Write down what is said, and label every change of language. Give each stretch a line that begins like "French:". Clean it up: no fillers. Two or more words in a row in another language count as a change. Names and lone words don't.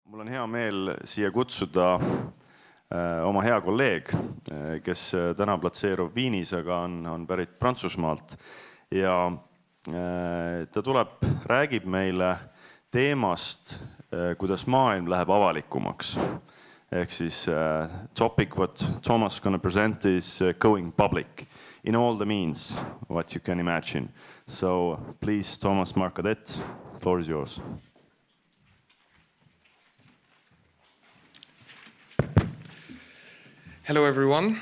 Estonian: Mul on hea meel siia kutsuda oma hea kolleeg, kes täna platseerub Viinis, aga on pärit Prantsusmaalt. Ja ta tuleb, räägib meile teemast, kuidas maailm läheb avalikumaks. Ehk siis
English: topic what Thomas gonna present is going public in all the means what you can imagine. So please, Thomas Marcadet, floor is yours. Hello everyone.